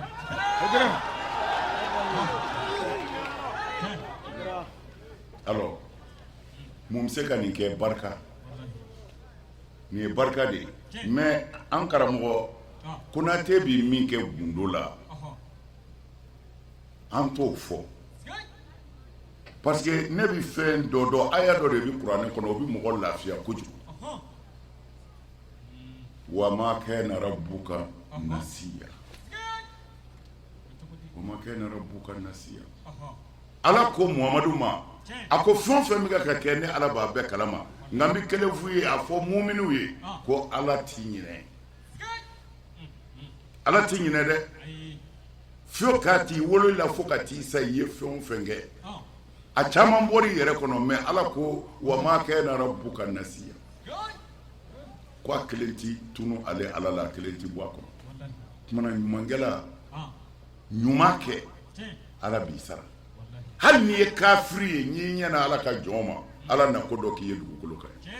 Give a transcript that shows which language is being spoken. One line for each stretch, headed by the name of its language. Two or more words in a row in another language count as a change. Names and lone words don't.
Bambara: alors mun bɛ se ka nin kɛ barika nin ye barika de ye mais an karamɔgɔ Konate bi min kɛ gundo la an t'o fɔ
French: parce que
Bambara: ne bi fɛn dɔ dɔn aya dɔ de bi kuranɛ kɔnɔ o bi mɔgɔ lafiya kojugu
Arabic: وما كان ربك نسيا وما كان ربك نسيا
Bambara: ala ko Muhamadu ma a ko fɛn fɛn bɛ ka kɛ ne ala b'a bɛɛ kalama nka n bɛ kelen f'u ye a fɔ muminiw ye ko ala t'i ɲinɛ ala t'i ɲinɛ dɛ f'o k'a t'i wolo la fo ka t'i sa i ye fɛn o fɛn kɛ a caman bɔr'i yɛrɛ kɔnɔ mais ala ko
Arabic: وما كان ربك نسيا
Bambara: ko a kelen t'i tunu ale ala la a kelen t'i bɔ a kɔnɔ tumana ɲumankɛla ɲuman kɛ ala b'i sara hali n'i ye kafiri ye n'i ɲɛna ala ka jɔn ma ala na ko dɔ k'i ye dugukolo kan